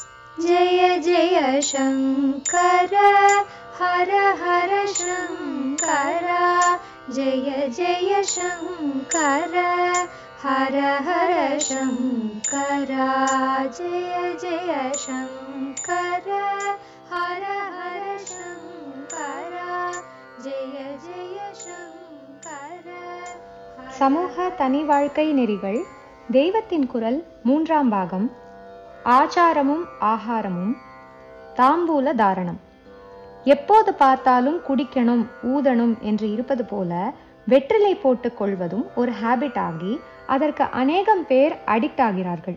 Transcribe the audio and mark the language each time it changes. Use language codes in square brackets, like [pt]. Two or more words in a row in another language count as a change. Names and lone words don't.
[sa] जय जय शङ्कर हर हर शङ्कर जय जय शङ्कर हर हर शङ्कर जय जय शङ्कर हर हर शङ्कर जय जय शङ्कर. [ta] சமூக தனி வாழ்க்கை நெறிகள் தெய்வத்தின் குரல் 3ஆம் பாகம். ஆச்சாரமும் ஆகாரமும். தாம்பூல தாரணம். எப்போது பார்த்தாலும் குடிக்கணும் ஊதணும் என்று இருப்பது போல வெற்றிலை போட்டுக் கொள்வதும் ஒரு ஹேபிட் ஆகி அதற்கு அநேகம் பேர் அடிக்ட் ஆகிறார்கள்.